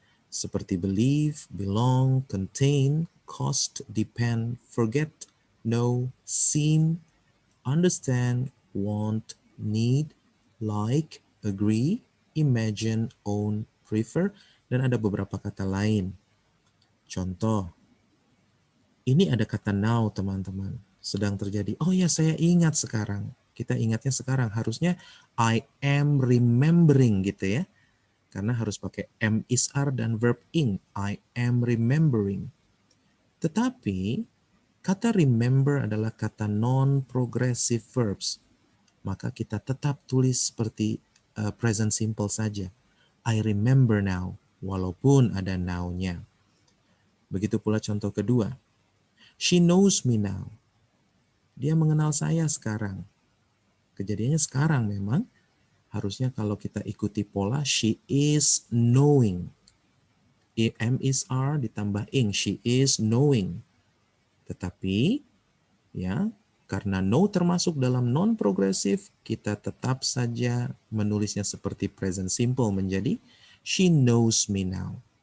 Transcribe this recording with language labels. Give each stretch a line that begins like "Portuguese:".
Indonesian: Seperti believe, belong, contain, cost, depend, forget, know, seem, understand, want, need, like, agree, imagine, own, prefer, dan ada beberapa kata lain. Contoh, ini ada kata now teman-teman, sedang terjadi. Oh ya, saya ingat sekarang. Kita ingatnya sekarang, harusnya
English: I am remembering
Indonesian: gitu ya. Karena harus pakai am is are dan verb ing.
English: I am remembering.
Indonesian: Tetapi kata remember adalah kata non-progressive verbs. Maka kita tetap tulis seperti present simple saja.
English: I remember now,
Indonesian: walaupun ada now-nya. Begitu pula contoh kedua.
English: She knows me now.
Indonesian: Dia mengenal saya sekarang. Kejadiannya sekarang memang. Harusnya kalau kita ikuti pola,
English: she is knowing.
Indonesian: Am is are ditambah ing,
English: she is knowing.
Indonesian: Tetapi ya, karena know termasuk dalam non-progressive, kita tetap saja menulisnya seperti present simple menjadi
English: she knows me now.